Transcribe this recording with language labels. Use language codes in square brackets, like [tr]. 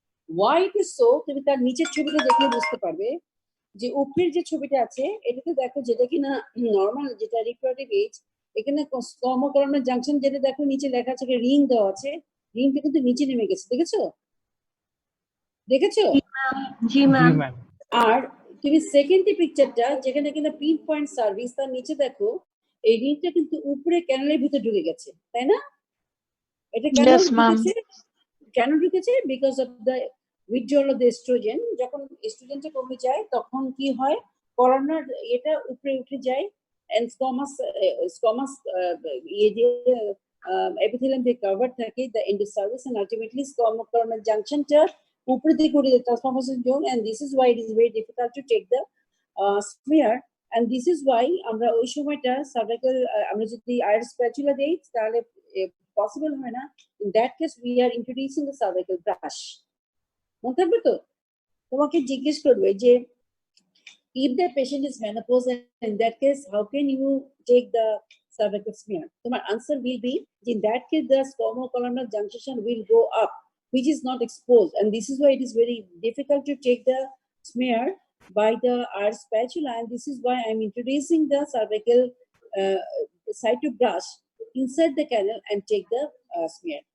[en] why it is so, [bn] তুমি তার নিচের ছবিটা দেখলে বুঝতে পারবে যে উপরের যে ছবিটা আছে এটাতে দেখো, যেটা কিনা নর্মাল, যেটা রিপ্রোডাক্টিভ এজ, এখানে স্কোয়ামো কলামনার জাংশন যেটা দেখো নিচে লেখা আছে রিং দেওয়া আছে, রিংটা কিন্তু নিচে নেমে গেছে। দেখেছো? Ji, জি [en] ma'am. Ma'am. [bn] আর তুমি সেকেন্ড পিকচারটা যেখানে কিনা পিন পয়েন্ট সার্ভিস, তার নিচে দেখো এই রিংটা কিন্তু উপরে ক্যানালের ভিতর ঢুকে গেছে, তাই না? এটা কেন [en] Yes, ma'am. [bn] ঢুকেছে? কেন ঢুকেছে? [en] Because of the withdrawal of the estrogen. [bn] যখন এস্ট্রোজেনটা কমে যায় তখন কি হয়, [en] Columnar এটা উপরে উঠে যায়, and squamous ইয়ে দিয়ে epithelium দিয়ে কভার থাকে the endocervix, and ultimately columnar junctionটা উপরে দিকে উঠে যায় transformation zone, and this is why it is very difficult to take the smear, and this is why আমরা ওই সময়টা cervical আমরা যদি iris spatula দেই তাহলে পসিবল হয় না। In that case we are introducing the cervical brush. [bn] মনে থাকবে তো? তোমাকে জিজ্ঞেস করবে যে [en] if the patient is menopause, in that case how can you take the cervical smear? তোমার answer will be in that case the squamocolumnar junction will go up, which is not exposed, and this is why it is very difficult to take the smear by the iris spatula, and this is why I'm introducing the cervical cyto brush inside the canal and take the smear.